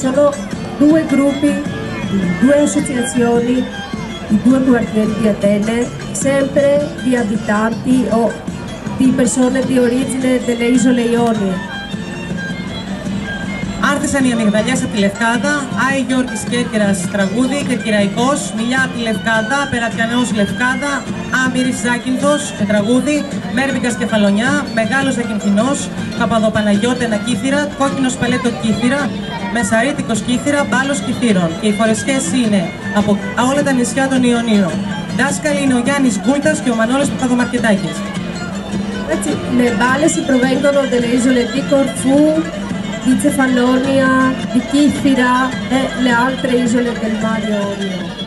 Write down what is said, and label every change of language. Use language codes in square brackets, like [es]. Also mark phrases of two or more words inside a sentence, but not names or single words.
[it] Sono due gruppi, due associazioni di due quartieri di Atene, sempre di abitanti o di persone di origine delle isole Ionie. [el] Άρθισαν οι αμυγδαλιές από τη Λευκάδα, Άι Γιώργης Κέρκυρας τραγούδι, Κερκυραϊκός, Μιλιά από τη Λευκάδα, Περατιανός Λευκάδα, Άμυρης Ζάκυνθος και τραγούδι, Μέρβικας Κεφαλονιά, Μεγάλος Ζακυνθινός, Παπαδοπαναγιώτενα Κύθυρα, Κόκκινος Παλέτο Κύθυρα, Μεσαρίτικος Κύθυρα, Μπάλος Κυθύρων. Και οι φορεσιές είναι από όλα τα νησιά των Ιωνίων. Δάσκαλοι είναι ο Γιάννης Γκούλτας και ο Μανώλης Παπαδομαρκετάκης. [it] Le balle si provengono delle isole di Corfù, di Cefalonia, di Chifira e le altre isole del Mar Ionio.